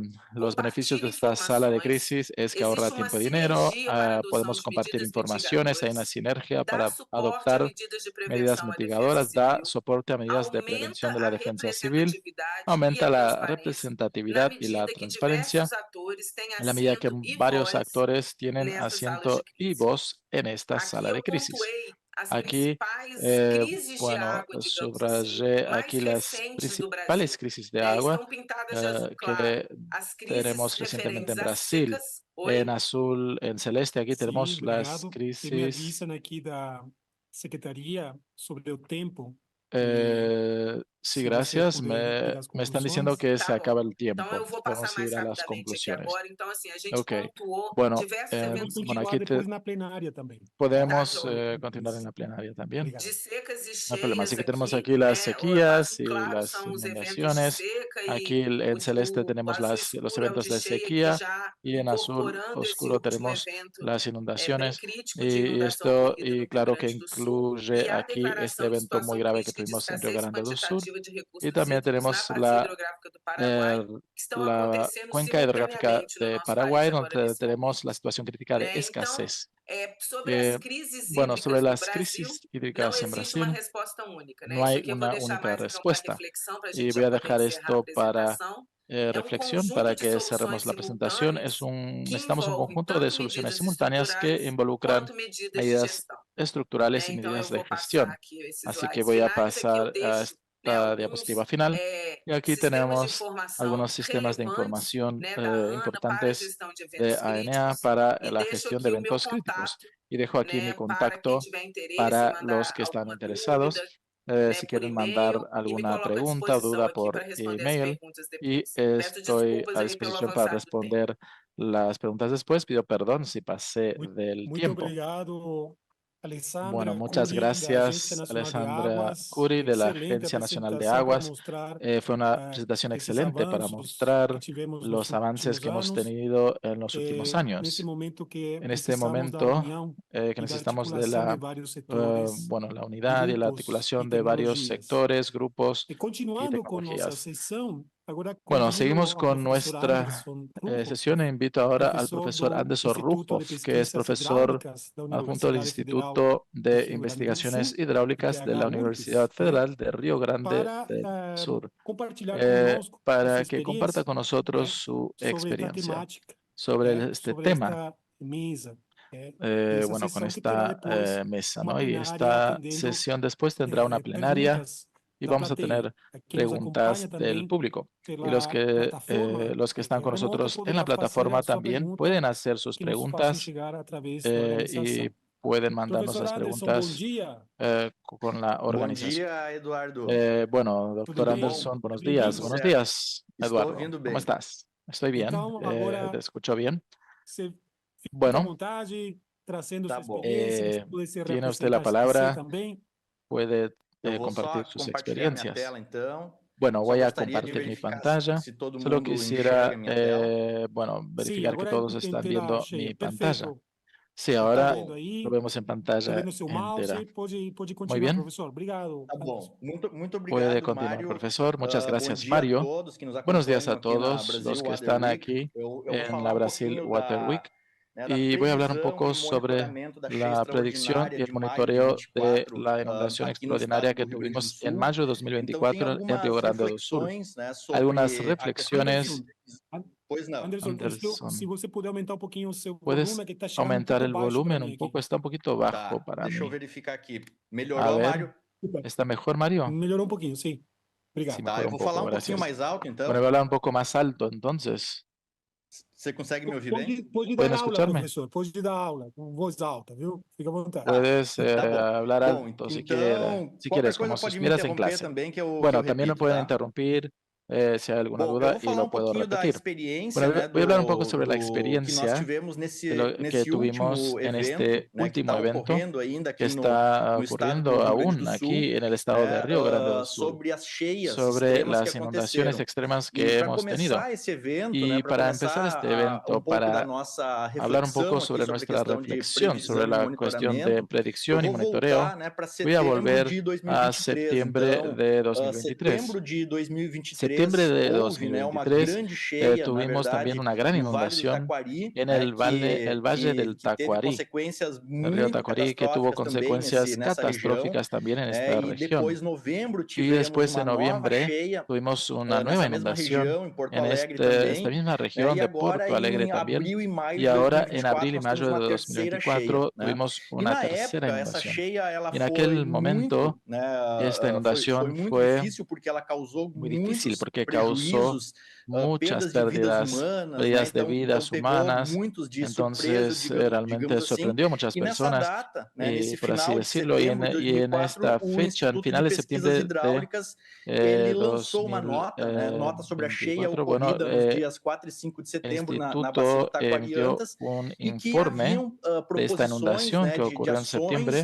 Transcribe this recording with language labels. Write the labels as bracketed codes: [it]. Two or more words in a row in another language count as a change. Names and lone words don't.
[es] Los beneficios de esta sala de crisis es que ahorra tiempo y dinero, podemos compartir informaciones, hay una sinergia para adoptar medidas mitigadoras, da soporte a medidas de prevención de la defensa civil, aumenta la representatividad y la transparencia en la medida que varios actores tienen asiento y voz en esta sala de crisis. Aquí, bueno, subrayé aquí las principales crisis de agua que tenemos recientemente en Brasil. En azul, en celeste, aquí tenemos [pt] Sim, [es] las [pt] obrigado. Me [es] crisis. [pt] avisam aqui da Secretaria sobre o tempo. [es] Sí, [pt] Se você [es] gracias. [pt] puder ir às [es] Me están diciendo [pt] conclusões. [es] que se acaba el [pt] Então, [es] tiempo. [pt] eu vou passar [es] Podemos [pt] mais [es] ir a las [pt] rapidamente aqui [es] conclusiones. [pt] agora. Então, assim, a gente [es] Ok. [pt] pontuou [es] Bueno, [pt] diversos [es] Vamos eventos bueno, [pt] continuar [es] aquí [pt] depois na plenária também. [es] podemos [pt] joia. [es] continuar en la plenaria también. [pt] Obrigado. de secas e [es] No hay problema. Así [pt] cheias [es] que tenemos [pt] aqui, [es] aquí las [pt] né? O [es] sequías [pt] azul [es] y [pt] claro [es] las [pt] são os eventos de [es] inundaciones. [pt] seca [es] Aquí en celeste [pt] o [es] tenemos [pt] azul [es] los [pt] escuro é o [es] eventos [pt] de [es] de [pt] cheia que [es] sequía [pt] já [es] y en azul [pt] incorporando esse [es] oscuro [pt] último [es] tenemos [pt] evento [es] las [pt] bem [es] inundaciones. [pt] crítico de [es] Y [pt] inundação [es] esto, [pt] ocorrida [es] y [pt] no Rio [es] claro que [pt] Grande do Sul [es] incluye [pt] e a [es] aquí este [pt] declaração de [es] evento muy [pt] situação [es] grave que [pt] crítica de [es] tuvimos en Rio [pt] escassez [es] Grande do Sur. [pt] quantitativa de [es] Y [pt] recursos [es] también [pt] hídricos na [es] tenemos [pt] bacia hidrográfica do Paraguai, que estão [es] la [pt] acontecendo [es] cuenca hidrográfica [pt] simultaneamente no [es] de [pt] nosso país [es] Paraguay, [pt] agora [es] donde [pt] nesse [es] tenemos [pt] momento. [es] la situación crítica de [pt] Né? Então, [es] escasez. [pt] sobre as crises [es] Bueno, sobre [pt] hídricas no [es] las [pt] Brasil, [es] crisis [pt] não [es] hídricas en [pt] existe uma [es] Brasil, [pt] resposta única, né? [es] no [pt] Isso [es] hay [pt] aqui eu vou [es] una [pt] deixar [es] única [pt] mais então para [es] respuesta. [pt] reflexão, para a [es] Y [pt] gente [es] voy [pt] já [es] a [pt] poder [es] dejar [pt] encerrar a [es] esto para [pt] apresentação. [es] reflexión, para [pt] Conjunto de [es] que cerremos [pt] soluções [es] la presentación. [pt] simultâneas que [es] Necesitamos un [pt] envolve [es] conjunto de [pt] tanto [es] soluciones [pt] medidas [es] simultáneas que [pt] estruturais [es] involucran [pt] quanto medidas de [es] medidas [pt] gestão. [es] estructurales y [pt] Então, eu [es] medidas de [pt] vou passar [es] gestión. [pt] aqui esses [es] Así que [pt] slides [es] voy a [pt] finais. Aqui eu [es] pasar a [pt] deixo [es] esta diapositiva final. Y aquí [pt] sistemas de [es] tenemos [pt] informação [es] algunos sistemas de [pt] relevantes, [es] información [pt] né, da ANA para a [es] importantes [pt] gestão de [es] de [pt] eventos [es] ANA [pt] críticos [es] para [pt] e [es] la [pt] deixo [es] gestión de [pt] aqui o meu [es] eventos críticos. [pt] contato, [es] Y dejo aquí mi [pt] né, para quem [es] contacto [pt] tiver interesse em [es] para los [pt] mandar [es] que están [pt] alguma [es] interesados. [pt] dúvida, [es] Si [pt] né, por [es] quieren mandar [pt] e-mail, e me [es] alguna [pt] coloco à [es] pregunta o [pt] disposição [es] duda [pt] aqui [es] por [pt] para responder as [es] email, [pt] perguntas [es] y [pt] depois. Peço [es] estoy [pt] desculpas [es] a [pt] aí pelo [es] disposición para [pt] avançar do tempo. [es] responder las preguntas después. Pido perdón si pasé [pt] Muito, [es] del [pt] muito [es] tiempo. [pt] obrigado, [es] Bueno, [pt] Alessandra [es] muchas [pt] Curi, da Agência [es] gracias, [pt] Nacional de [es] Alessandra [pt] Águas. [es] Curi, de la [pt] Excelente [es] Agencia Nacional de [pt] apresentação para [es] Aguas. [pt] mostrar [es] Fue una presentación [pt] esses [es] excelente para [pt] avanços que [es] mostrar [pt] tivemos nos [es] los avances [pt] últimos [es] que hemos [pt] anos. [es] tenido en los últimos [pt] Nesse [es] años. [pt] momento que [es] En este [pt] precisamos da [es] momento [pt] união [es] que [pt] e da [es] necesitamos de [pt] articulação de [es] la, [pt] vários setores, [es] bueno, la unidad y la [pt] grupos e [es] articulación de varios [pt] tecnologias. [es] sectores, grupos [pt] E [es] y [pt] continuando com nossa [es] tecnologías. [pt] sessão, agora [es] Bueno, [pt] convido [es] seguimos [pt] ao [es] con [pt] professor [es] nuestra [pt] Anderson Rufo, [es] sesión e invito ahora al [pt] professor [es] profesor [pt] do [es] Anderson [pt] Instituto de [es] Rufo, que es [pt] Pesquisas [es] profesor [pt] Hidráulicas da [es] adjunto del [pt] Universidade Federal [es] Instituto [pt] do [es] de [pt] Rio Grande do [es] Investigaciones [pt] Sul, [es] Hidráulicas de [pt] IPH [es] la Universidad [pt] URPS, né, [es] Federal de Río Grande [pt] para [es] del Sur, [pt] compartilhar conosco a sua [es] para que comparta [pt] experiência, [es] con nosotros [pt] né, [es] su [pt] sobre esta [es] experiencia [pt] temática, [es] sobre este [pt] sobre [es] tema, [pt] esta mesa. E essa [es] bueno, con [pt] sessão que terá [es] esta [pt] depois [es] mesa, [pt] uma [es] ¿no? Y [pt] plenária [es] esta [pt] atendendo [es] sesión después tendrá una plenaria [pt] perguntas [es] y [pt] da [es] vamos a [pt] plateia. [es] tener [pt] Quem nos [es] preguntas [pt] acompanha [es] del [pt] também [es] público. Y [pt] pela plataforma [es] los que están con [pt] remota [es] nosotros en la [pt] poderá fazer [es] plataforma [pt] a sua [es] también [pt] pergunta [es] pueden hacer sus [pt] que nos façam [es] preguntas [pt] chegar através da [es] y [pt] organização. [es] pueden mandarnos [pt] Professor [es] las [pt] Anderson, bom [es] preguntas [pt] dia. [es] con la [pt] Bom [es] organización. [pt] dia, Eduardo. [es] Bueno, [pt] Tudo [es] doctor [pt] bem? [es] Anderson, buenos [pt] Seja [es] días. [pt] bem-vindo. [es] Buenos [pt] Certo. [es] días, [pt] Estou [es] Eduardo. [pt] ouvindo [es] ¿Cómo [pt] bem. [es] estás? Estoy bien. [pt] Então, agora [es] ¿Te escucho bien? [pt] você fica à [es] Bueno, [pt] vontade, trazendo Tá sua bom. experiência, se puder se [es] Tiene usted la [pt] representar [es] palabra, [pt] também. [es] puede [pt] Eu vou só [es] compartir sus [pt] compartilhar minha [es] experiencias. [pt] tela, então. [es] Bueno, [pt] Só [es] voy a [pt] gostaria de [es] compartir mi [pt] verificar [es] pantalla. [pt] se todo [es] Solo [pt] mundo [es] quisiera, [pt] enxerga minha tela. [es] bueno, [pt] Sim, [es] verificar que [pt] agora [es] todos [pt] em [es] están [pt] tela [es] viendo [pt] cheia. [es] mi pantalla. [pt] Perfeito. [es] Sí, [pt] Tá [es] ahora [pt] vendo aí? [es] lo vemos en [pt] Tá [es] pantalla [pt] vendo seu [es] entera. [pt] mouse? Pode [es] Muy [pt] continuar, [es] bien. [pt] professor. Obrigado. Tá bom. Muito [es] Puede [pt] obrigado, [es] continuar, [pt] Mário. [es] profesor. Muchas [pt] Bom [es] gracias, [pt] dia a [es] Mario. [pt] todos que nos [es] Buenos días a [pt] acompanham aqui na [es] todos [pt] Brasil [es] los que [pt] Water [es] están [pt] Week. [es] aquí [pt] Eu vou [es] en [pt] falar [es] la [pt] um [es] Brasil [pt] pouquinho [es] Water Week [pt] da [es] y voy a hablar un [pt] previsão [es] poco [pt] e [es] sobre [pt] monitoramento da cheia [es] la predicción [pt] extraordinária [es] y el [pt] de maio de [es] monitoreo de [pt] 24 [es] la inundación [pt] aqui no estado [es] extraordinaria [pt] do [es] que [pt] Rio Grande do [es] tuvimos en [pt] Sul. [es] mayo de [pt] Então, tem [es] 2024 en Río [pt] algumas [es] Grande do Sul. [pt] reflexões, né, [es] Algunas [pt] sobre a questão da [es] reflexiones. [pt] Pois não. Anderson, [es] Anderson, [pt] se você puder aumentar um pouquinho o seu [es] ¿puedes [pt] volume, que está chegando [es] aumentar el [pt] baixo para [es] volumen [pt] mim [es] un [pt] aqui. [es] poco? Está un poquito bajo [pt] Tá, [es] para [pt] deixa eu [es] mí. [pt] verificar aqui. [es] A [pt] Melhorou, [es] ver, [pt] Mário? [es] ¿está mejor, Mario? [pt] Melhorou um pouquinho, sim. [es] Sí, [pt] Obrigado. Tá, [es] mejor [pt] eu [es] un [pt] vou falar [es] poco, [pt] um pouquinho [es] gracias. [pt] mais alto, [es] Bueno, [pt] então. [es] voy a hablar un poco más alto, entonces. [pt] Você consegue me ouvir bem? Pode [es] ¿Pueden [pt] dar aula, [es] escucharme? [pt] professor. Pode dar aula com voz alta, viu? Fica à vontade. [es] Puedes [pt] Tá bom. [es] hablar [pt] Bom, [es] alto si [pt] então, [es] quieres, [pt] qualquer [es] como [pt] coisa [es] si [pt] pode [es] me estuvieras en [pt] interromper [es] clase. [pt] também, que eu [es] Bueno, también me [pt] repito, [es] pueden [pt] tá? [es] interrumpir si hay alguna [pt] Bom, eu [es] duda [pt] vou [es] y [pt] falar [es] lo puedo [pt] pouquinho da [es] repetir. [pt] experiência, [es] Bueno, [pt] né, [es] voy a hablar un poco sobre la [pt] que nós [es] experiencia [pt] tivemos [es] que [pt] nesse [es] tuvimos [pt] último [es] en [pt] evento, [es] este [pt] né, que [es] último [pt] está [es] evento [pt] ocorrendo ainda [es] que [pt] aqui [es] está [pt] no estado do [es] ocurriendo [pt] Rio Grande [es] aún [pt] do Sul, [es] aquí en el estado de [pt] né, [es] Río Grande do Sul, [pt] sobre as cheias [es] sobre [pt] extremas que [es] las inundaciones [pt] aconteceram. [es] extremas [pt] E [es] que [pt] para [es] hemos tenido. [pt] começar esse evento, né, [es] Y [pt] para [es] para empezar [pt] começar [es] este evento, [pt] um pouco da [es] para [pt] nossa [es] hablar un poco [pt] reflexão aqui [es] sobre [pt] sobre a [es] nuestra [pt] questão de [es] reflexión sobre [pt] previsão e [es] la cuestión de [pt] monitoramento, eu [es] predicción y [pt] vou [es] monitoreo, [pt] voltar, né, para [es] voy a [pt] setembro [es] volver [pt] de [es] a [pt] 2023. [es] septiembre [pt] Então, [es] de 2023. [pt] setembro de 2023 [es] Septiembre de [pt] houve, né, uma [es] 2023 [pt] grande cheia, na [es] tuvimos también [pt] verdade, [es] una gran [pt] no Vale do [es] inundación [pt] Taquari, [es] en [pt] né, [es] el Valle del [pt] que teve [es] Taquari, [pt] consequências [es] el río [pt] muito [es] Taquari, que tuvo [pt] catastróficas também [es] consecuencias [pt] nessa região. [es] catastróficas también en esta [pt] E [es] región. [pt] depois, novembro, [es] Y [pt] tivemos [es] después [pt] uma [es] en [pt] nova [es] noviembre [pt] cheia [es] tuvimos una nueva [pt] nessa mesma [es] inundación [pt] região, em Porto [es] en [pt] Alegre [es] esta [pt] também. [es] misma [pt] Né, [es] región [pt] e [es] de [pt] agora, [es] Porto Alegre [pt] em [es] también. [pt] abril e maio [es] Y [pt] de [es] ahora en [pt] 2024, [es] abril y [pt] nós temos [es] mayo [pt] uma [es] de [pt] terceira cheia. [es] 2024 [pt] Né? [es] tuvimos [pt] E [es] una [pt] na [es] tercera [pt] época, essa [es] inundación. [pt] cheia ela [es] Y en [pt] foi [es] aquel momento, [pt] muito, né, [es] esta [pt] foi [es] inundación [pt] muito [es] fue [pt] difícil porque ela causou [es] muy difícil [pt] muitos [es] porque causó [pt] prejuízos, [es] muchas [pt] perdas de vidas [es] pérdidas, [pt] humanas, né? [es] pérdidas de [pt] Então [es] vidas [pt] pegou [es] humanas. [pt] muitos de surpresa, [es] Entonces, realmente [pt] digamos assim. [es] sorprendió a muchas [pt] E nessa [es] personas, [pt] data, né, nesse [es] por así [pt] final de [es] decirlo, y [pt] setembro de [es] en [pt] 2024, [es] esta [pt] o [es] fecha, en [pt] Instituto de [es] final de [pt] Pesquisas [es] septiembre de [pt] Hidráulicas ele lançou uma nota, né, nota sobre a cheia [es] 2024, bueno, [pt] ocorrida nos dias 4 e 5 de [es] el [pt] setembro na bacia do [es] instituto emitió [pt] Taquariantas, [es] un [pt] e que [es] informe [pt] haviam [es] de esta [pt] proposições, [es] inundación [pt] né, [es] que [pt] de [es] ocurrió en [pt] ações [es] septiembre